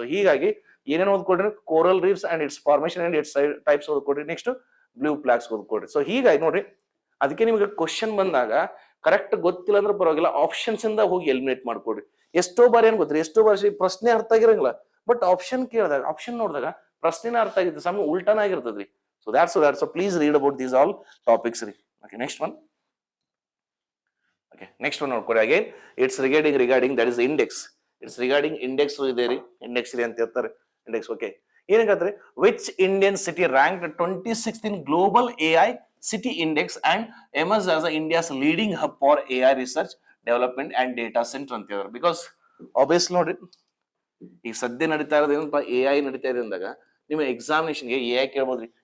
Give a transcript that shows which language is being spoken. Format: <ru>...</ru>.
<kn>So ಹೀಗಾಗಿ ಏನೇನು ಓದ್ಕೊಡ್ರಿ,</kn> <en>coral reefs and its formation and its types</en> <kn>ಓದ್ಕೊಡ್ರಿ. Next blue flags ಓದ್ಕೊಡ್ರಿ. So ಹೀಗಾಗಿ ನೋಡ್ರಿ, ಅದಕ್ಕೆ ನಿಮಗೆ ಕ್ವಶನ್ ಬಂದಾಗ ಕರೆಕ್ಟ್ ಗೊತ್ತಿಲ್ಲ ಅಂದ್ರೆ ಪರವಾಗಿಲ್ಲ, ಆಪ್ಷನ್ಸ್ ಇಂದ ಹೋಗಿ ಎಲಿಮಿನೇಟ್ ಮಾಡ್ಕೊಡ್ರಿ. ಎಷ್ಟೋ ಬಾರಿ ಏನ್ ಗೊತ್ತ್ರಿ, ಎಷ್ಟೋ ಬಾರಿ ಪ್ರಶ್ನೆ ಅರ್ಥ ಆಗಿರಂಗಿಲ್ಲ, ಬಟ್ ಆಪ್ಷನ್ ಕೇಳಿದಾಗ, ಆಪ್ಷನ್ ನೋಡಿದಾಗ ಪ್ರಶ್ನೆನ ಅರ್ಥ ಆಗಿರ್ತದೆ, ಸಮ ಉಲ್ಟಾನ ಆಗಿರ್ತದ್ರಿ.</kn> <en>So that's so please read about these all topics. Okay, next one. Okay, next one</en> <kn>ನೋಡ್ಕೊಡಿ.</kn> <en>Again it's regarding that is index. It's regarding index</en> <kn>ಇದೆ ರೀ, index ಇದೆ ಅಂತ ಹೇಳ್ತಾರೆ.</kn> <en>Index, okay.</en> <kn>ಏನಂದ್ರೆ</kn> <en>which Indian city ranked 26th in global AI city index and emerged as India's leading hub for AI research development and data center</en> <kn>ಅಂತ ಹೇಳ್ತಾರೆ.</kn> <en>Because obviously</en> <kn>ನೋಡ್ರಿ, ಈಗ ಸದ್ಯ ನಡೀತಾ ಇರೋದು ಏನಪ್ಪ, AI ನಡೀತಾ ಇದೆ ಅಂದಾಗ ನಿಮ್ಮ ಎಕ್ಸಾಮಿನೇಷನ್ಗೆ AI ಕೇಳ್ಬೋದ್ರಿ.</kn>